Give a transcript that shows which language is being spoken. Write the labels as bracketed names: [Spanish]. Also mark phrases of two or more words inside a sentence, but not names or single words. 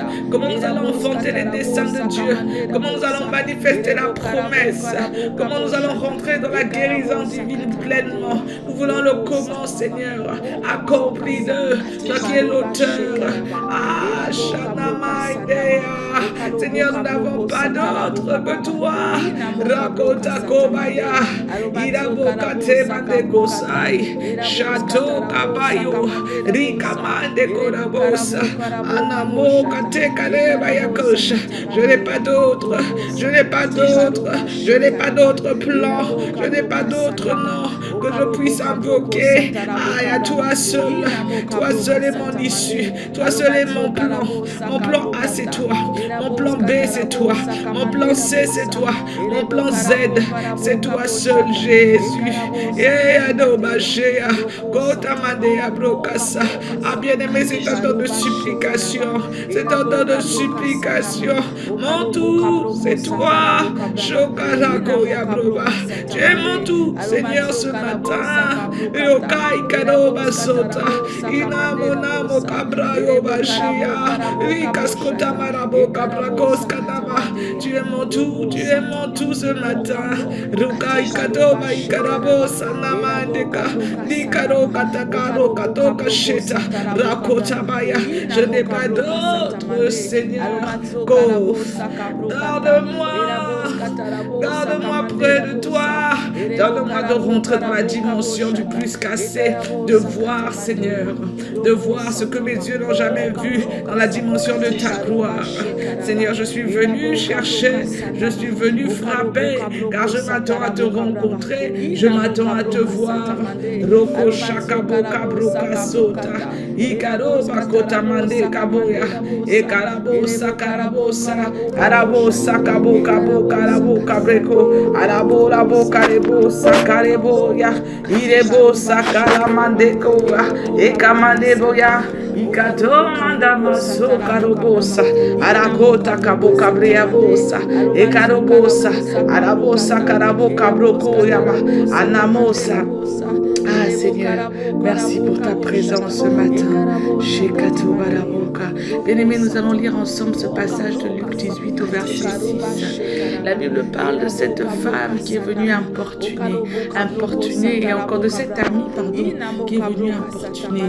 [French] Comment nous allons enfanter les desseins de Dieu? Comment nous allons manifester la promesse? Comment nous allons rentrer dans la guérison divine pleinement? Nous voulons le comment, Seigneur, accompli de toi qui es l'auteur. Ah, Shanamaidea. Seigneur, nous n'avons pas d'autre que toi. Rakota Kobaya. Irabokate Mandegosai. Chateau Kabayo. Rikamande Korabosa. Anamo Kate Kaleba Yakosha. Je n'ai pas d'autre. Je n'ai pas d'autre. Je n'ai pas d'autre plan. Je n'ai pas d'autre autre nom que je puisse invoquer. Aïe, à toi seul est mon issue, toi seul est mon plan. Mon plan A, c'est toi, mon plan B, c'est toi, mon plan C, c'est toi, mon plan Z, c'est toi seul, Jésus. Et Adobachea, Kotamandea Brokasa. Ah, bien-aimé, c'est un temps de supplication, c'est un temps de supplication. Mon tout, c'est toi, Shokarako Yabroba. Tu es mon tout, Seigneur, ce matin. Yokai Kadoba Sota, Inamonamo Kabrayo Bashia, Rikaskota Marabo Kabrakos Kadama. Tu es mon tout ce matin. Rukai Kadoba Ikarabo Sanamandeka, Nikaro Katakaro Katoka Sheta, Rakotabaya. Je n'ai pas d'autre, Seigneur. Go. Garde-moi près de toi. Donne-moi de rentrer dans la dimension du plus cassé, de voir, Seigneur, de voir ce que mes yeux n'ont jamais vu dans la dimension de ta gloire. Seigneur, je suis venu chercher, je suis venu frapper, car je m'attends à te rencontrer, je m'attends à te voir. Roko Shakabo Kabroka Sota, Ikaro Bakota Mande Kaboya, Ekarabosa Karabosa, Arabosa Kabo Kabo Karabo Kabreko, Arabo Rabo Karebo Sakareboya, Irebo Sakaramandeko, Ekamandeboya, Ikato Mandamoso Karobosa, Aragota Kabo Kabreabosa, Ekarobosa, Arabosa Karabo Kabroko Yama, Anamosa. Ah Seigneur, merci pour ta présence ce matin. Shekato Baraboka. Bien-aimés, nous allons lire ensemble ce passage de Luc 18 au verset 6. La Bible parle de cette femme qui est venue importuner, et encore de cet ami, qui est venu importuner.